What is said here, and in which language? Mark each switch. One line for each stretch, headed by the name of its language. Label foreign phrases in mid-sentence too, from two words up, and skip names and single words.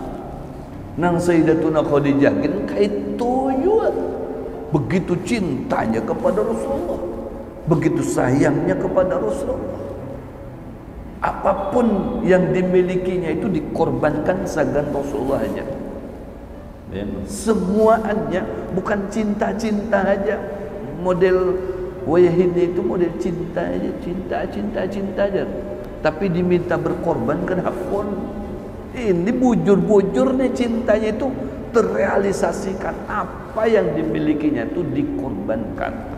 Banjar: Nang Sayyidatuna Khadijah kan kaitu juga begitu cintanya kepada Rasulullah, begitu sayangnya kepada Rasulullah. Apapun yang dimilikinya itu dikorbankan sagan Rasulullah aja.
Indonesian: Semuanya, bukan cinta-cinta aja.
Banjar: Model Wayahini itu model cinta aja, cinta aja. tapi diminta berkorban, kenapa? Ini bujur-bujur nih cintanya itu terrealisasikan, apa yang dimilikinya itu dikorbankan.